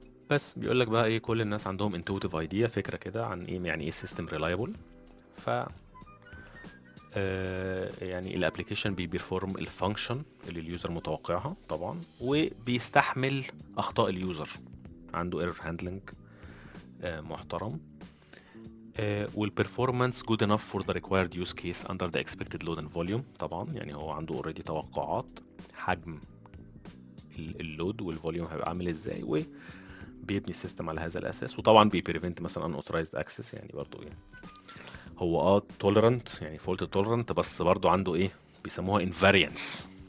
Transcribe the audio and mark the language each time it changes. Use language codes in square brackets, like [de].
[ar] بس بيقول لك بقى ايه كل الناس عندهم [en] intuitive idea، [ar] فكره كده عن ايه يعني ايه سيستم ريلايبل. ف يعني الابلكيشن بيبرفورم الفانكشن اللي اليوزر متوقعها طبعا، وبيستحمل اخطاء اليوزر، عنده ايرور هاندلنج محترم. [en] والperformance good enough for the required use case under the expected load and volume. [ar] طبعا يعني هو عنده already توقعات حجم اللود والفوليوم هيبقى عامل ازاي، وبيبني السيستم على هذا الاساس. وطبعا بيبريفنت مثلا [en] unauthorized access، [ar] يعني برضو يعني هو tolerant يعني [en] fault tolerant، [ar] بس برضو عنده ايه بيسموها invariance.